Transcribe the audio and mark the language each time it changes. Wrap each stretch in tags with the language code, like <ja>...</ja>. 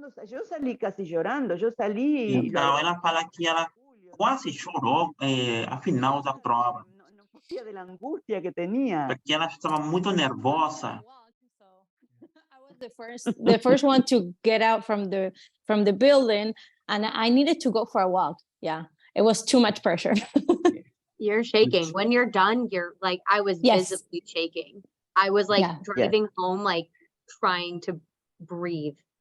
<es>Yo salí casi llorando, yo salí.</es> <pt>Então ela fala que ela quase chorou ao final da prova.</pt> <es>De la angustia que tenía.</es> <pt>Porque ela estava muito nervosa.</pt> <en>I was the first one to get out from the building, and I needed to go for a walk. Yeah, it was too much pressure. You're shaking. When you're done, you're like, I was visibly shaking. I was like driving home, like trying to breathe.</en>